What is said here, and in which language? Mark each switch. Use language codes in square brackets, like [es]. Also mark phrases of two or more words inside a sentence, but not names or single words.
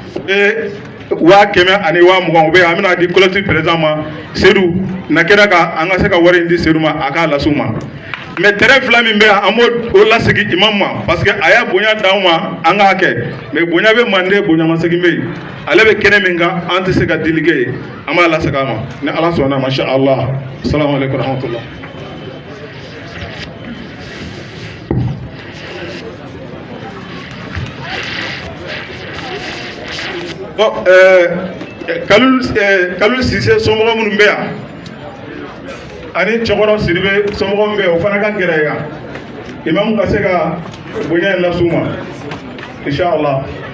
[bm] 100 ani 20 u bɛ yan an bɛna di [fr] collectif président [bm] ma Seydou na kɛra ka an ka se ka wari in di Seydou ma a k'a las'u ma mais terrain fila min bɛ yan an b'o lasegin imam ma parce que a y'a bonya d'anw ma an k'a kɛ mais bonya bɛ mande bonya masegin bɛ yen ale bɛ kɛnɛ min kan an tɛ se ka dili kɛ yen an b'a lasegin a ma ni ala sɔnna [ar] ما شاء الله السلام عليكم ورحمة الله. [bm] Bon, Kalilu Sise somɔgɔ minnu bɛ yan ani cɛkɔrɔ Sidibe somɔgɔ min bɛ yan o fana ka gɛrɛ yan imamu ka se ka bonya in las'u ma inshallah.